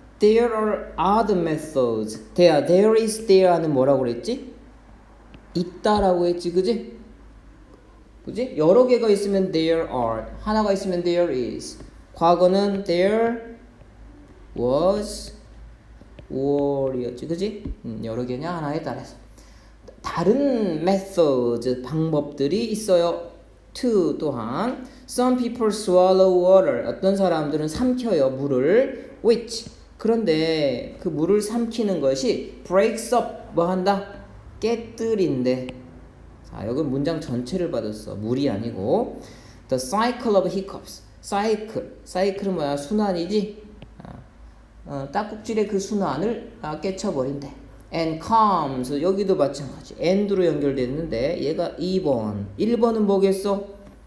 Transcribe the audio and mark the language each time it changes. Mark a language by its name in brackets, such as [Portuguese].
[English] There are other methods. [Korean] There is there 하는 뭐라고 그랬지? 있다라고 했지, 그지? 그지? 여러 개가 있으면 [English] there are. [Korean] 하나가 있으면 [English] there is. [Korean] 과거는 there was were이었지, 그지? 여러 개냐 하나에 따라서. 다른 methods, 방법들이 있어요. [English] to [Korean] 또한 [English] some people swallow water. [Korean] 어떤 사람들은 삼켜요, 물을. which 그런데 그 물을 삼키는 것이 [English] breaks up [Korean] 뭐 한다? 깨뜨린데. 자, 여기 문장 전체를 받았어. 물이 아니고 [English] the cycle of hiccups. [Korean] cycle은 뭐야? 순환이지. 딸꾹질의 그 순환을 깨쳐버린대. [English] and comes [Korean] 여기도 마찬가지. and로 연결됐는데 얘가 2번. 1번은 뭐겠어?